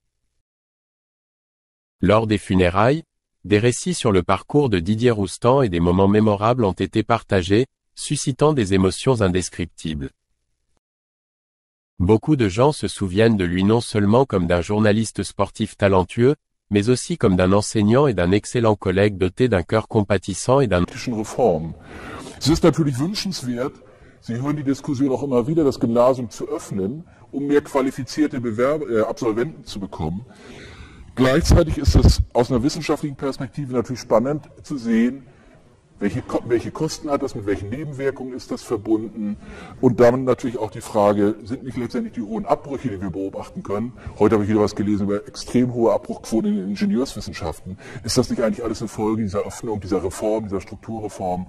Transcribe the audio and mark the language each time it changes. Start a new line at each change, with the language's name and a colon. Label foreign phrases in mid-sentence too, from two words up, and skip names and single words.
French: Lors des funérailles, des récits sur le parcours de Didier Roustan et des moments mémorables ont été partagés, suscitant des émotions indescriptibles. Beaucoup de gens se souviennent de lui non seulement comme d'un journaliste sportif talentueux, mais aussi comme d'un enseignant et d'un excellent collègue doté d'un cœur compatissant et d'un...
German: Es ist natürlich wünschenswert, Sie hören die Diskussion auch immer wieder, das Gymnasium zu öffnen, um mehr qualifizierte Absolventen zu bekommen. Gleichzeitig ist es aus einer wissenschaftlichen Perspektive natürlich spannend zu sehen, welche Kosten hat das, mit welchen Nebenwirkungen ist das verbunden und damit natürlich auch die Frage, sind nicht letztendlich die hohen Abbrüche, die wir beobachten können, heute habe ich wieder was gelesen über extrem hohe Abbruchquoten in den Ingenieurswissenschaften, ist das nicht eigentlich alles eine Folge dieser Öffnung, dieser Reform, dieser Strukturreform?